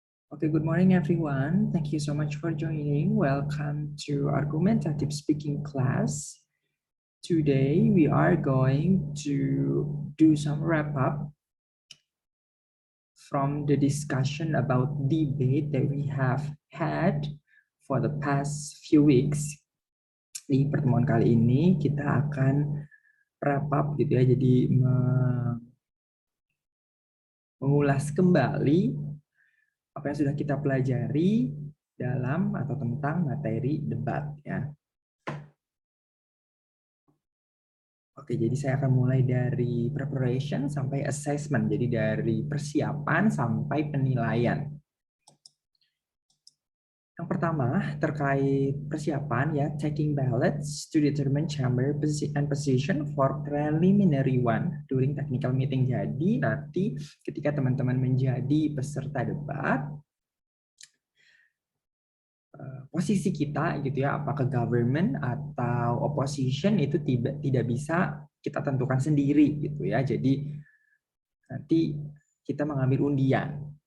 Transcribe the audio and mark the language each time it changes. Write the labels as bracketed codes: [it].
[en] Okay, good morning, everyone. Thank you so much for joining. Welcome to Argumentative Speaking class. Today, we are going to do some wrap-up from the discussion about debate that we have had for the past few weeks. [id] Di pertemuan kali ini, kita akan [en] wrap up [id] gitu ya, jadi mengulas kembali apa yang sudah kita pelajari dalam atau tentang materi debat ya. Oke, jadi saya akan mulai dari preparation sampai assessment. Jadi dari persiapan sampai penilaian. Yang pertama terkait persiapan ya, [en] taking ballots to determine chamber and position for preliminary one during technical meeting. [id] Jadi nanti ketika teman-teman menjadi peserta debat, posisi kita gitu ya, apakah government atau opposition itu tidak bisa kita tentukan sendiri gitu ya. Jadi nanti kita mengambil undian.